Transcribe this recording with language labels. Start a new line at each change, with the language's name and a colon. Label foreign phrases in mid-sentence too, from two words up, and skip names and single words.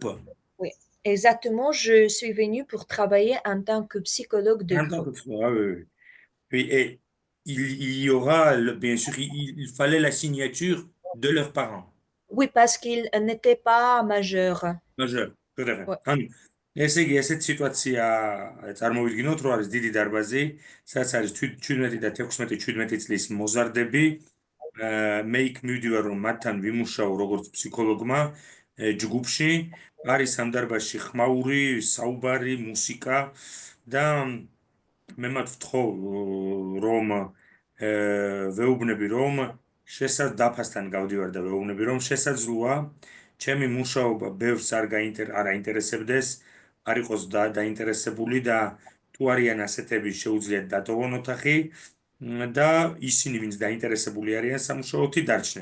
French: Oui, exactement. Je suis venue pour travailler en tant que psychologue de groupe. Ah, oui. Oui, et il y aura, bien sûr, il fallait la signature de leurs parents. Oui, parce qu'ils n'étaient pas majeurs. Majeur, tout à fait. Ouais.
Georgian: ესე იგი, ესეთ სიტუაცია წარმოვიდგინოთ, რომ არის დიდი დარბაზი, სადაც არის 17 და 16-17 წლის მოზარდები. მე იქ მივდივარ, რომ მათთან ვიმუშაო როგორც ფსიქოლოგმა ჯგუფში. არის ამ დარბაზში ხმაური, საუბარი, მუსიკა და მე მათ ვთხოვ, რომ ვეუბნები, რომ დაფასთან გავდივარ და ვეუბნები, რომ შესაძლოა ჩემი მუშაობა ბევრს არ აინტერესებდეს, არ იყოს დაინტერესებული და თუ არიან ასეთები შეუძლიათ დატოვონ ოთახი და ისინი ვინც დაინტერესებული არიან სამუშაოთი დარჩნენ.